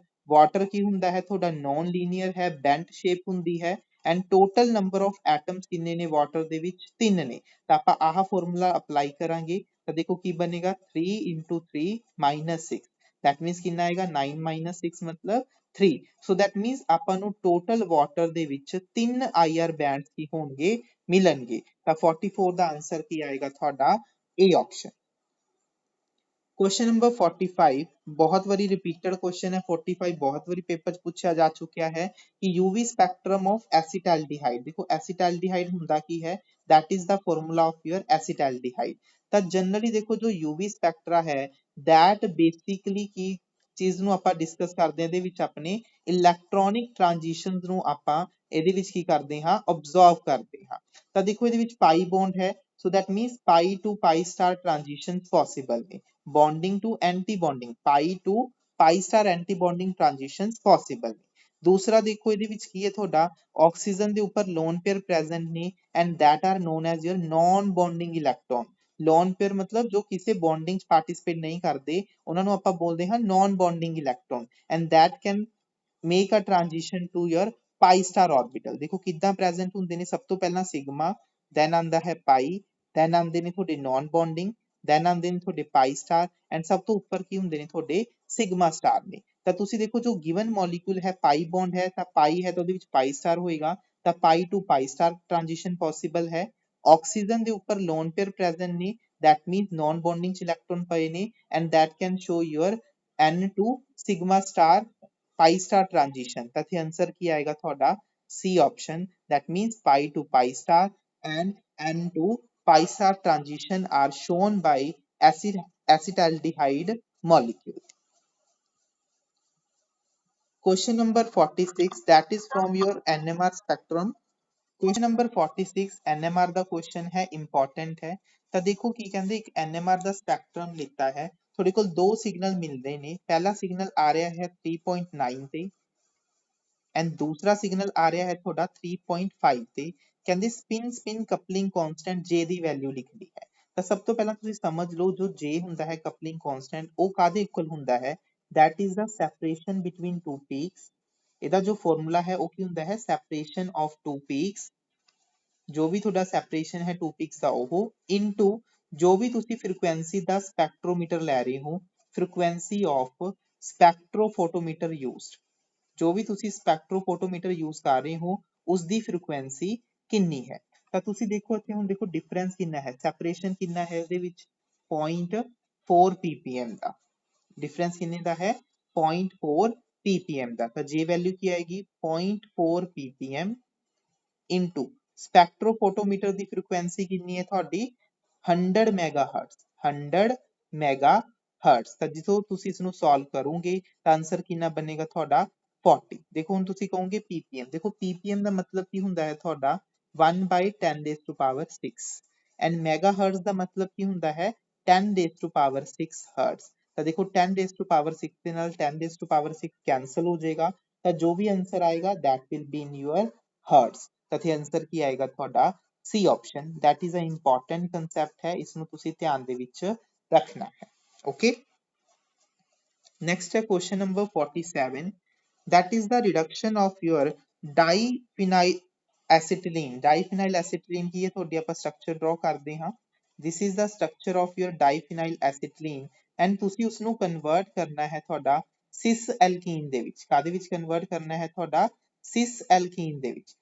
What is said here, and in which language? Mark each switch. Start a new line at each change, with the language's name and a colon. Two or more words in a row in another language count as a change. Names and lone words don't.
Punjabi: वाटर ਕੀ ਹੁੰਦਾ ਹੈ ਤੁਹਾਡਾ
English: non linear
Punjabi: है
English: bent shape
Punjabi: ਹੁੰਦੀ है
English: and total number of atoms
Punjabi: किन्ने ने वाटर ਦੇ ਵਿੱਚ 3 ਨੇ ਤਾਂ ਆਪਾਂ ਆਹ
English: formula apply
Punjabi: ਕਰਾਂਗੇ ਤਾਂ ਦੇਖੋ ਕੀ ਬਣੇਗਾ 3 into 3 - 6
English: that means
Punjabi: ਕਿੰਨਾ ਆਏਗਾ 9 - 6 मतलब 3
English: so that means
Punjabi: ਆਪਾਂ ਨੂੰ ਟੋਟਲ ਵਾਟਰ ਦੇ ਵਿੱਚ 3 IR ਬੈਂਡਸ ਕੀ ਹੋਣਗੇ ਮਿਲਣਗੇ ਤਾਂ 44 ਦਾ ਆਨਸਰ ਕੀ ਆਏਗਾ ਤੁਹਾਡਾ A ਆਪਸ਼ਨ।
Hindi: क्वेश्चन नंबर 45 बहुत बारी रिपीटेड क्वेश्चन है 45 बहुत बारी पेपर च पूछा जा चुका है कि यूवी स्पेक्ट्रम ऑफ एसिटाल्डिहाइड देखो एसिटाल्डिहाइड
Punjabi: ਹੁੰਦਾ ਕੀ ਹੈ
English: that is the formula of your एसिटाल्डिहाइड
Punjabi: ਤਾਂ जनरली देखो जो यूवी स्पेक्ट्रा है
English: that basically
Punjabi: ਕੀ ਚੀਜ਼ ਨੂੰ ਆਪਾਂ ਡਿਸਕਸ ਕਰਦੇ ਹਾਂ ਇਹਦੇ ਵਿੱਚ ਆਪਣੇ ਇਲੈਕਟ੍ਰੋਨਿਕ ਟ੍ਰਾਂਜੀਸ਼ਨਸ ਨੂੰ ਆਪਾਂ ਇਹਦੇ ਵਿੱਚ ਕੀ ਕਰਦੇ ਹਾਂ ਆਬਜ਼ਰਵ ਕਰਦੇ ਹਾਂ ਤਾਂ ਦੇਖੋ ਇਹਦੇ ਵਿੱਚ ਪਾਈ ਬੌਂਡ ਹੈ
English: so that means pi to pi star transitions possible
Punjabi: है
English: bonding to anti bonding pi to pi star anti bonding transitions possible
Hindi: दूसरा देखो
Punjabi: ਇਹਦੇ ਵਿੱਚ ਕੀ ਹੈ ਤੁਹਾਡਾ ਆਕਸੀਜਨ ਦੇ ਉੱਪਰ
English: lone pair present
Punjabi: ਨੇ
English: and that are known as your non bonding electron lone pair
Hindi: मतलब जो
Punjabi: ਕਿਸੇ bonding ਚ participate ਨਹੀਂ ਕਰਦੇ ਉਹਨਾਂ ਨੂੰ ਆਪਾਂ ਬੋਲਦੇ ਹਾਂ
English: non bonding electron and that can make a transition to your pi star orbital
Punjabi: देखो ਕਿੱਦਾਂ ਪ੍ਰੈਜ਼ੈਂਟ ਹੁੰਦੇ ਨੇ ਸਭ ਤੋਂ ਪਹਿਲਾਂ ਸਿਗਮਾ then ਆਂਦਾ ਹੈ ਪਾਈ then ਆਂਦੇ ਨੇ ਤੁਹਾਡੇ
English: non bonding
Punjabi: then ਆਂਦੇ ਨੇ ਤੁਹਾਡੇ
English: pi star
Punjabi: ਐਂਡ ਸਭ ਤੋਂ ਉੱਪਰ ਕੀ ਹੁੰਦੇ ਨੇ ਤੁਹਾਡੇ
English: sigma star
Punjabi: ਨੇ ਤਾਂ ਤੁਸੀਂ ਦੇਖੋ ਜੋ
English: given molecule
Punjabi: ਹੈ
English: pi bond
Punjabi: ਹੈ ਤਾਂ ਪਾਈ ਹੈ ਤਾਂ ਉਹਦੇ ਵਿੱਚ
English: pi star
Punjabi: ਹੋਏਗਾ ਤਾਂ
English: pi to pi star transition possible
Punjabi: ਹੈ ਆਕਸੀਜਨ ਦੇ ਉੱਪਰ
English: lone pair present
Punjabi: ਨੇ
English: that means non bonding
Punjabi: ਚ ਇਲੈਕਟ੍ਰੋਨ ਪਏ ਨੇ
English: and that can show your n to sigma star pi star transition
Punjabi: ਤਾਂ ਇੱਥੇ ਆਨਸਰ ਕੀ ਆਏਗਾ ਤੁਹਾਡਾ
English: C option that means pi to pi star and n to pi star transition are shown by acetaldehyde molecule. Question number 46 that is from your NMR spectrum. question number 46 NMR
Punjabi: ਦਾ क्वेश्चन ਹੈ ਇੰਪੋਰਟੈਂਟ ਹੈ ਤਾਂ ਦੇਖੋ ਕੀ ਕਹਿੰਦੇ ਇੱਕ ਐਨਐਮਆਰ ਦਾ ਸਪੈਕਟਰਮ ਲਿੱਤਾ ਹੈ ਤੁਹਾਡੇ ਕੋਲ ਦੋ ਸਿਗਨਲ ਮਿਲਦੇ ਨੇ ਪਹਿਲਾ ਸਿਗਨਲ ਆ ਰਿਹਾ ਹੈ 3.9 ਤੇ
Hindi: एंड दूसरा सिग्नल आ रहा है थोड़ा
Punjabi: 3.5 ਤੇ ਕਹਿੰਦੇ
English: spin coupling constant
Punjabi: J ਦੀ ਵੈਲਿਊ ਲਿਖਣੀ ਹੈ ਤਾਂ ਸਭ ਤੋਂ ਪਹਿਲਾਂ ਤੁਸੀਂ ਸਮਝ ਲਓ ਜੋ J ਹੁੰਦਾ ਹੈ
English: coupling constant
Punjabi: ਉਹ ਕਾਦੇ ਇਕੁਅਲ ਹੁੰਦਾ ਹੈ
English: that is the separation between two peaks
Punjabi: ਇਹਦਾ ਜੋ ਫਾਰਮੂਲਾ ਹੈ ਉਹ ਕੀ ਹੁੰਦਾ ਹੈ
English: separation of two peaks
Punjabi: ਜੋ ਵੀ ਤੁਹਾਡਾ separation ਹੈ
English: two peaks
Punjabi: ਦਾ ਉਹ into ਜੋ ਵੀ ਤੁਸੀਂ ਫ੍ਰੀਕੁਐਂਸੀ ਦਾ ਸਪੈਕਟ੍ਰੋਮੀਟਰ ਲੈ ਰਹੇ ਹੋ
English: frequency of spectrophotometer used
Punjabi: ਜੋ ਵੀ ਤੁਸੀਂ ਸਪੈਕਟ੍ਰੋਫੋਟੋਮੀਟਰ ਯੂਜ਼ ਕਰ ਰਹੇ ਹੋ ਉਸ ਦੀ ਫ੍ਰੀਕੁਐਂਸੀ ਕਿੰਨੀ ਹੈ ਤਾਂ ਤੁਸੀਂ ਦੇਖੋ ਇੱਥੇ ਹੁਣ ਦੇਖੋ ਡਿਫਰੈਂਸ ਕਿੰਨਾ ਹੈ ਸੈਪਰੇਸ਼ਨ ਕਿੰਨਾ ਹੈ ਇਹਦੇ ਵਿੱਚ 0.4 ppm ਦਾ ਡਿਫਰੈਂਸ ਕਿੰਨੇ ਦਾ ਹੈ 0.4 ppm ਦਾ ਤਾਂ J ਵੈਲਿਊ ਕੀ ਆਏਗੀ 0.4 ppm into ਸਪੈਕਟ੍ਰੋਫੋਟੋਮੀਟਰ ਦੀ ਫ੍ਰੀਕੁਐਂਸੀ ਕਿੰਨੀ ਹੈ ਤੁਹਾਡੀ 100 ਮੈਗਾਹਰਟਜ਼ 100 ਮੈਗਾਹਰਟਜ਼ ਤਾਂ ਜਦੋਂ ਤੁਸੀਂ ਇਸ ਨੂੰ ਸੋਲਵ ਕਰੋਗੇ ਤਾਂ ਆਨਸਰ ਕਿੰਨਾ ਬਣੇਗਾ ਤੁਹਾਡਾ 40 ਦੇਖੋ ਹੁਣ ਤੁਸੀਂ ਕਹੋਗੇ ppm ਦੇਖੋ ppm ਦਾ ਮਤਲਬ ਕੀ ਹੁੰਦਾ ਹੈ ਤੁਹਾਡਾ 1 by 10
English: raised to power 6 and megahertz
Punjabi: ਦਾ ਮਤਲਬ ਕੀ ਹੁੰਦਾ ਹੈ
English: 10 raised to power 6 hertz
Punjabi: ਤਾਂ ਦੇਖੋ
English: 10 raised to power 6
Punjabi: ਦੇ ਨਾਲ
English: 10 raised to power 6
Punjabi: ਕੈਨਸਲ ਹੋ ਜਾਏਗਾ ਤਾਂ ਜੋ ਵੀ ਆਨਸਰ ਆਏਗਾ
English: that will be in your hertz
Punjabi: ਤਾਂ ਇੱਥੇ ਆਨਸਰ ਕੀ ਆਏਗਾ ਤੁਹਾਡਾ
English: C option that is a important concept
Punjabi: ਹੈ ਇਸ ਨੂੰ ਤੁਸੀਂ ਧਿਆਨ ਦੇ ਵਿੱਚ ਰੱਖਣਾ ਹੈ
English: okay next
Punjabi: है
English: question number 47 that is the reduction of your diphenyl diphenyl acetylene
Punjabi: ਕੀ ਹੈ ਤੁਹਾਡੀ, ਆਪਾਂ
English: structure draw
Punjabi: ਕਰਦੇ ਹਾਂ।
English: this is the structure of your diphenyl acetylene and
Punjabi: ਤੁਸੀਂ ਉਸਨੂੰ ਕਨਵਰਟ ਕਰਨਾ ਹੈ ਤੁਹਾਡਾ
English: cis alkene
Punjabi: ਦੇ ਵਿੱਚ। ਕਾਹਦੇ ਵਿੱਚ ਕਨਵਰਟ ਕਰਨਾ ਹੈ ਤੁਹਾਡਾ,
English: cis alkene
Punjabi: ਦੇ ਵਿੱਚ।